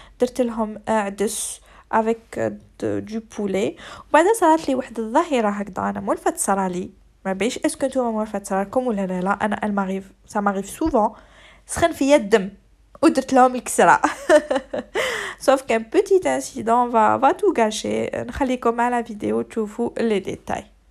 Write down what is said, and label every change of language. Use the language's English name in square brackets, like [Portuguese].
[Arabic] درت لهم عدس avec du poulet. وبعدها صارت لي واحد الظاهره هكذا انا مولفه تصرالي ما بيش اسكو نتوما مولفه تصرالكم ولا لا. انا المغرب ça m'arrive souvent سخن فيا الدم ودرت لهم الكسره. [French] sauf qu'un petit incident va tout gâcher. نخليكم à la vidéo تشوفوا les détails.